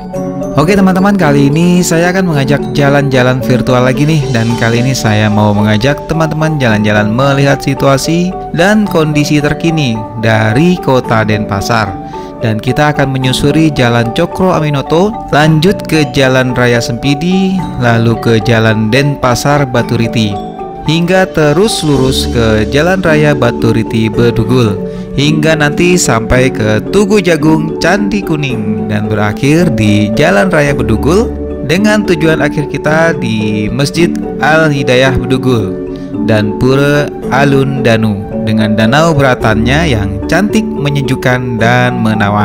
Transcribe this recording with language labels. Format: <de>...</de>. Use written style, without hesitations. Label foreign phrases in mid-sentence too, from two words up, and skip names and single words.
<id>Oke teman-teman, kali ini saya akan mengajak jalan-jalan virtual lagi nih. Dan kali ini saya mau mengajak teman-teman jalan-jalan melihat situasi dan kondisi terkini dari kota Denpasar. Dan kita akan menyusuri Jalan Cokro Aminoto, lanjut ke Jalan Raya Sempidi, lalu ke Jalan Denpasar Baturiti, hingga terus lurus ke Jalan Raya Baturiti Bedugul, hingga nanti sampai ke Tugu Jagung Candi Kuning dan berakhir di Jalan Raya Bedugul dengan tujuan akhir kita di Masjid Al Hidayah Bedugul dan Pura Alun Danu dengan danau beratannya yang cantik, menyejukkan dan menawan.</id>